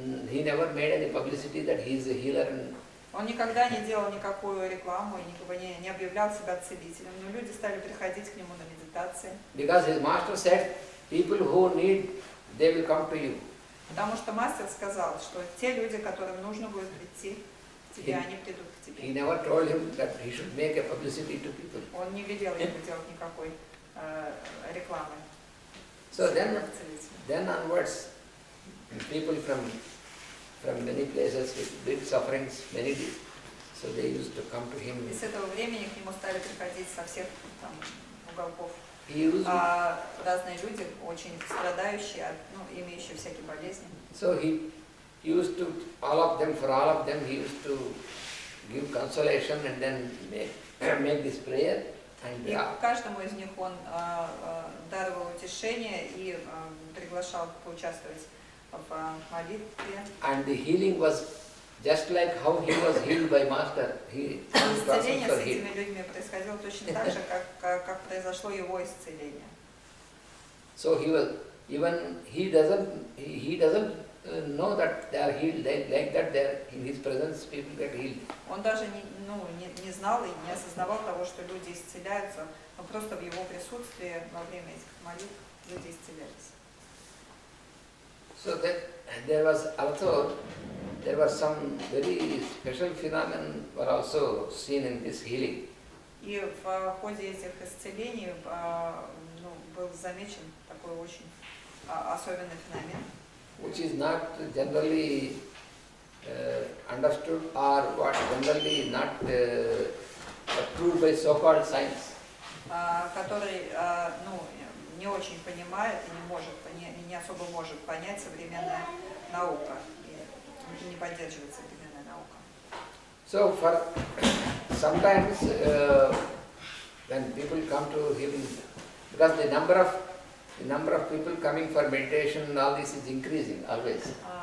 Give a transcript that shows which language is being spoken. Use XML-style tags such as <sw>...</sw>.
<en>He never made any publicity that he is a healer. And</en> <ru>Он никогда не делал никакую рекламу и не объявлял себя целителем, но люди стали приходить к нему на медитации.</ru> <en>Because his master said, people who need, they will come to you.</en> <ru>Потому что мастер сказал, что те люди, которым нужно будет прийти к тебе, они придут к</ru> <en>He</en> <ru>тебе.</ru> <en>never told him that he should make a publicity to people.</en> <ru>Он не велел ему делать никакой рекламы.</ru> <en>So then onwards, people from many places with big sufferings, many did. So they used to come to him.</en> <ru>И с этого времени к нему стали приходить со всех там уголков</ru> <en>He used</en> <ru>разные люди, очень страдающие, имеющие всякие болезни.</ru> <en>So he used to, for all of them, he used to give consolation and then make this prayer.</en> <ru>И каждому из них он даровал утешение и приглашал поучаствовать в молитве.</ru> <en>And the healing was just like how he was healed by Master.</en> <ru>Исцеление с этими людьми происходило точно так же, как произошло его исцеление.</ru> <en>So he doesn't know that they are healed like that. There in his presence, people get healed.</en> <ru>Он даже не знал и не осознавал того, что люди исцеляются, но просто в его присутствии во время этих молитв люди исцелялись.</ru> <en>So that there was some very special phenomenon were also seen in this healing.</en> <ru>И в ходе этих исцелений был замечен такой очень особенный феномен,</ru> <en>Which is not generally understood or what generally not approved by so-called science.</en> <ru>который не очень понимает и не особо может понять современная наука и не поддерживает современная наука.</ru> <en>So for sometimes when people come to healing, because the number of people coming for meditation and all this is increasing always.</en>